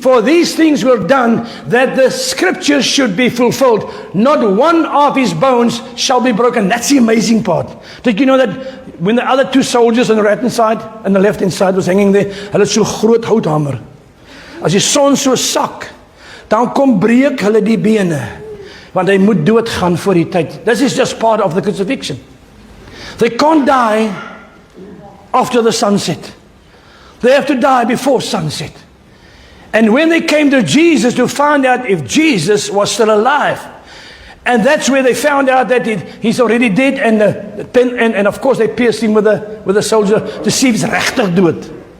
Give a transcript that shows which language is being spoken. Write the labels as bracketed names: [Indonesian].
[English] For these things were done, that the scriptures should be fulfilled. Not one of his bones shall be broken. That's the amazing part. Did you know that when the other two soldiers on the right hand side and the left hand side was hanging there, [Afrikaans] hulle so groot houthamer. As die son so sak, dan kom breek hulle die bene. Want hy moet doodgaan voor die tyd. [English] This is just part of the crucifixion. They can't die after the sunset. They have to die before sunset. And when they came to Jesus to find out if Jesus was still alive, and that's where they found out that he's already dead, and of course they pierced him with a soldier to see if he's [Afrikaans] regtig dood.